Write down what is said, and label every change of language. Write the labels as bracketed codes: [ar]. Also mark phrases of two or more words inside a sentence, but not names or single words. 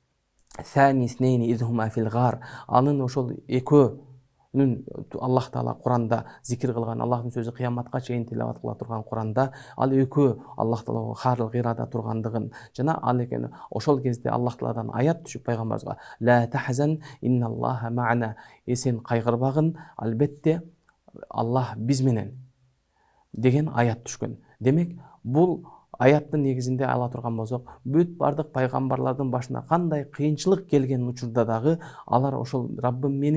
[ky] анын ошол экөөнүн Аллах Таала Куранда зикир кылган, Аллахтын сөзү кыяматка чейин тилават кыла турган Куранда ал экөө Аллах Таала Харыл Гирада тургандыгын жана ал экен ошол кезде Аллах Тааладан аят түшүп пайгамбарыбызга [ar] لا تحزن إن الله معنا, [ky] сен кайгырбагын, албетте Аллах биз менен деген аят түшкөн. Демек, бул аяттын негизинде ала турган болсок, бүт бардык пайгамбарлардын башына кандай кыйынчылык келген учурда дагы алар ошол Раббым мени